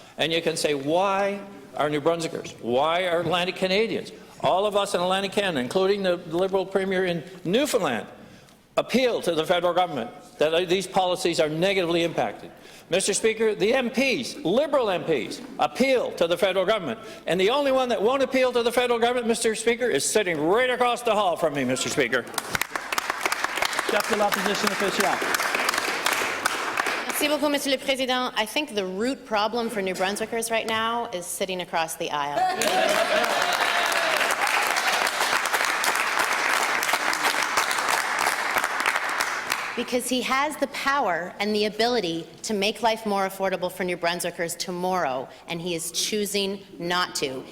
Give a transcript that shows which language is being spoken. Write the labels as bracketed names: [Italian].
[English] And you can say, why are New Brunswickers, why are Atlantic Canadians, all of us in Atlantic Canada, including the Liberal Premier in Newfoundland, appeal to the federal government that these policies are negatively impacted? Mr. Speaker, the MPs, Liberal MPs, appeal to the federal government. And the only one that won't appeal to the federal government, Mr. Speaker, is sitting right across the hall from me, Mr. Speaker. [French] Chef de l'Opposition officielle. Merci beaucoup, Monsieur le Président. [English] I think the root problem for New Brunswickers right now is sitting across the aisle. Because he has the power and the ability to make life more affordable for New Brunswickers tomorrow, and he is choosing not to.